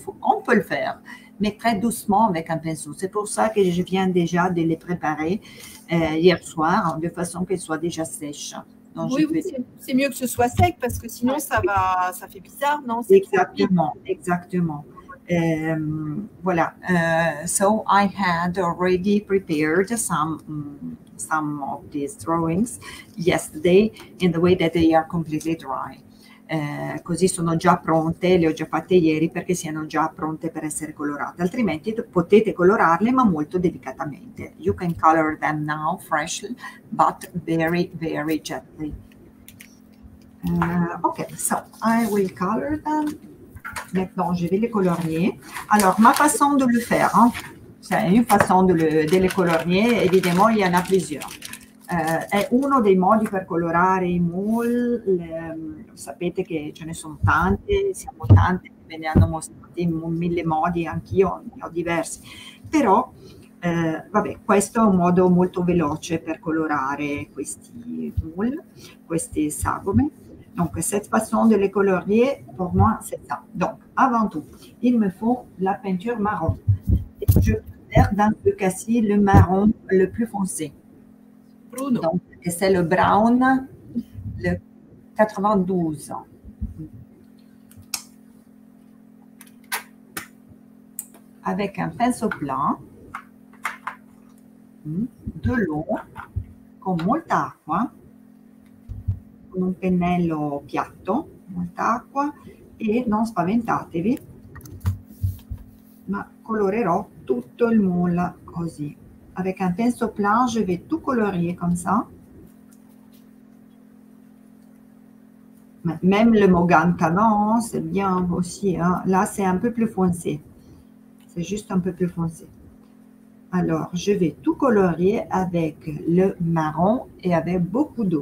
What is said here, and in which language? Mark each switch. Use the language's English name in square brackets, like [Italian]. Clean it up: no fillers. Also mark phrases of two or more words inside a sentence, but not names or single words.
[French] On peut le faire, mais très doucement avec un pinceau. C'est pour ça que je viens déjà de les préparer hier soir, de façon qu'elles soient déjà sèches. Donc, oui, c'est mieux que ce soit sec parce que sinon, ça fait bizarre, non? Exactement, exactement. Voilà. [English] So I had already prepared some of these drawings yesterday in the way that they are completely dry. [Italian] Così sono già pronte, le ho già fatte ieri perché siano già pronte per essere colorate, altrimenti potete colorarle ma molto delicatamente. [English] You can color them now freshly, but very, very gently. Okay, so I will color them. [French] Maintenant, je vais les colorier. Alors, ma façon de le faire, hein, c'est une façon de les colorier, évidemment, il y en a plusieurs. [Italian] È uno dei modi per colorare i moule, sapete che ce ne sono tante, siamo tante, ve ne hanno mostrati in 1000 modi, anch'io ne ho diversi, però vabbè, questo è un modo molto veloce per colorare questi moule, queste sagome. [French] Donc, cette façon de les colorier, pour moi, c'est ça. Donc, avant tout, il me faut la peinture marron. Et je préfère dans ce cas-ci le marron le plus foncé. Bruno. Donc, c'est le brown, le 92. Avec un pinceau blanc, de l'eau, [Italian] con molta acqua, con un pennello piatto, molta acqua, e non spaventatevi, ma colorerò tutto il moule così. [French] Avec un pinceau plat, je vais tout colorier comme ça. Même le Mogan Canon, c'est bien aussi. Hein. Là, c'est un peu plus foncé. C'est juste un peu plus foncé. Alors, je vais tout colorier avec le marron et avec beaucoup d'eau.